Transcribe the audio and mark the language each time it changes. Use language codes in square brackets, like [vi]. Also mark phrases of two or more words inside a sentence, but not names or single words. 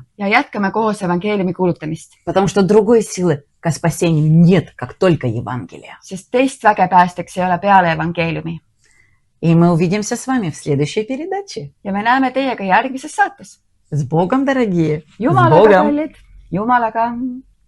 [et] Ja jätkame koos evangeeliumi kuulutamist. [ru] Потому что другой силы к спасению нет, как только Евангелие. [et] Sest teist väge päästeks ei ole peale evangeeliumi. [ru] И мы увидимся с вами в следующей передаче. [et] Ja me näeme teiega järgmises saates. [ru] С Богом, дорогие! С [et] Jumalaga, [ru] Богом! [et] kallid! Jumalaga!